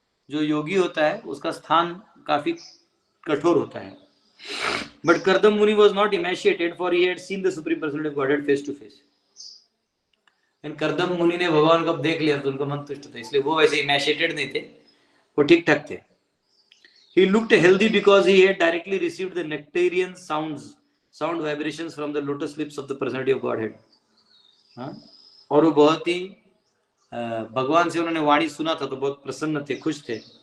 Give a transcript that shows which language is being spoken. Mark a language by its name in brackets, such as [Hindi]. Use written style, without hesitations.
[Hindi] जो योगी होता है उसका स्थान काफी कठोर होता है। [English] But Kardam Muni was not emaciated for he had seen the supreme personality of Godhead face to face. [Hindi] And Kardam मुनि ने भगवान को देख लिया तो उनका मन तुष्ट था, इसलिए वो वैसे इमेशिएटेड नहीं थे, वो ठीक ठाक थे। [English] He looked healthy because he had directly received the nectarian sound vibrations from the lotus lips of the personality of Godhead. [Hindi] और वो बहुत ही भगवान से उन्होंने वाणी सुना था तो बहुत प्रसन्न थे, खुश थे।